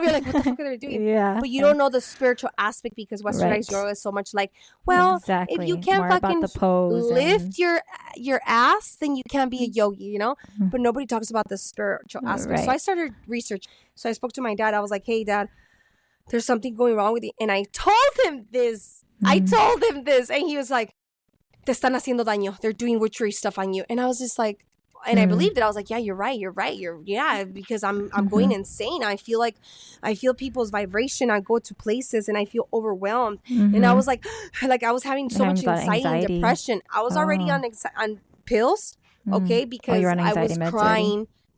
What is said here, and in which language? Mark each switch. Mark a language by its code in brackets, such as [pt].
[en] You're like, what the fuck are they doing? But you don't know the spiritual aspect, because westernized yoga is so much like, well, if you can't fucking lift your ass, then you can't be a yogi, you know? But nobody talks about the spiritual aspect. So I started research. So I spoke to my dad. I was like, hey, Dad, there's something going wrong with you. And I told him this. And he was like, [es] te están haciendo daño. [en] They're doing witchery stuff on you. And I was just like, and I believed it. I was like, yeah, you're right. Because I'm going insane. I feel people's vibration. I go to places and I feel overwhelmed. And I was like I was having so much anxiety and depression. I was already on pills, okay, because I was crying.